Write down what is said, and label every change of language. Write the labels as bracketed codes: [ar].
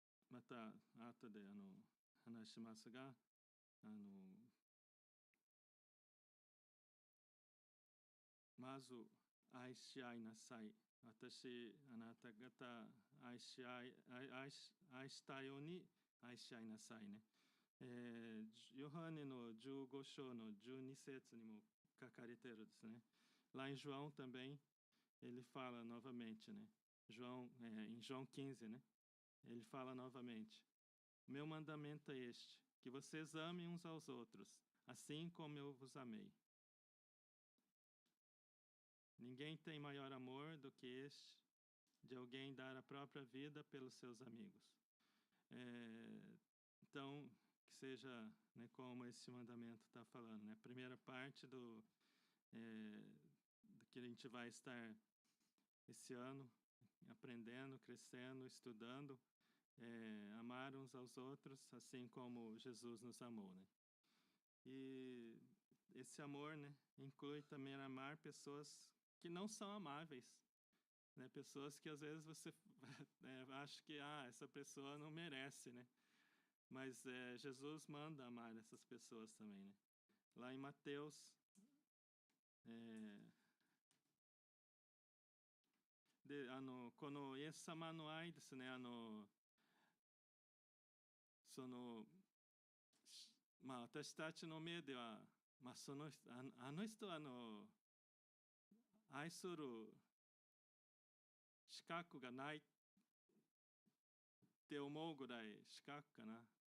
[ja] また後で話しますが、まず愛し合いなさい。私、あなた方愛したように愛し合いなさいね。ヨハネの15章の12節にも書かれているですね。 [pt] Lá em João também, ele fala novamente, né? Em João 15, né? Ele fala novamente: Meu mandamento é este, que vocês amem uns aos outros, assim como eu vos amei. Ninguém tem maior amor do que este, de alguém dar a própria vida pelos seus amigos. Então, que seja, né, como esse mandamento está falando, né? A primeira parte do que a gente vai estar esse ano aprendendo, crescendo, estudando, amar uns aos outros, assim como Jesus nos amou, né? E esse amor, né, inclui também amar pessoas que não são amáveis, né? Pessoas que às vezes você acha que essa pessoa não merece, né? Mas Jesus manda amar essas pessoas também, né? Lá em Mateus [ja] でこのイエス様の愛ですね、その私たちの目では、そのあの人は愛する資格がないって思うぐらい資格かな。